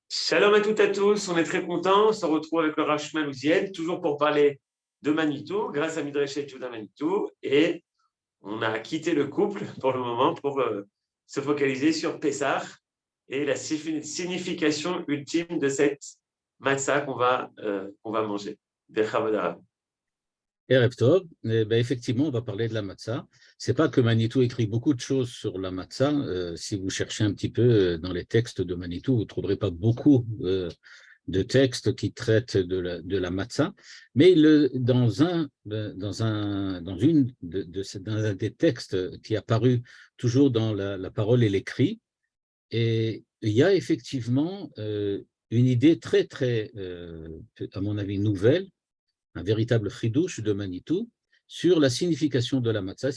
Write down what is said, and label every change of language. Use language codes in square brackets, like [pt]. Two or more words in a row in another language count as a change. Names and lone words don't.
[fr] Shalom à toutes et à tous, on est très contents, on se retrouve avec le Rav Shmuel Uziel, toujours pour parler de Manitou, grâce à Midrash Yehuda Manitou, et on a quitté le couple pour le moment pour se focaliser sur Pessah et la signification ultime de cette matzah qu'on va manger. Bechavod. [he] ערב טוב, [fr] effectivement, on va parler de la matzah. C'est pas que Manitou écrit beaucoup de choses sur la matzah. Si vous cherchez un petit peu dans les textes de Manitou, vous ne trouverez pas beaucoup de textes qui traitent de la matzah. Mais dans un des textes qui est apparu toujours dans la parole et l'écrit, et il y a effectivement une idée très, très, à mon avis, nouvelle, un véritable chidouche de Manitou sur la signification de la matzah.